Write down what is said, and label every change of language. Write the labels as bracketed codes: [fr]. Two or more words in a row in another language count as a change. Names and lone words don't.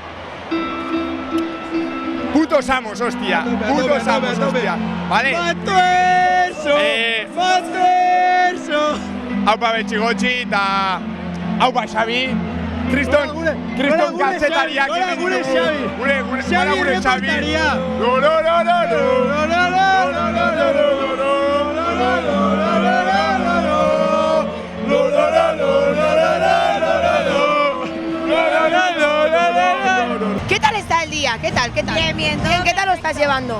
[es] Putos amos, hostia. Putos amos, hostia. Vale? Batuerzo! [eu] Haupa betxigotxi eta haupa Xabi. Kriston kazetariak egin ditugu. Gure Xabi. [es] ¿Qué tal está el día? ¿Qué tal? Bien, bien, todo ¿Qué tal lo estás llevando?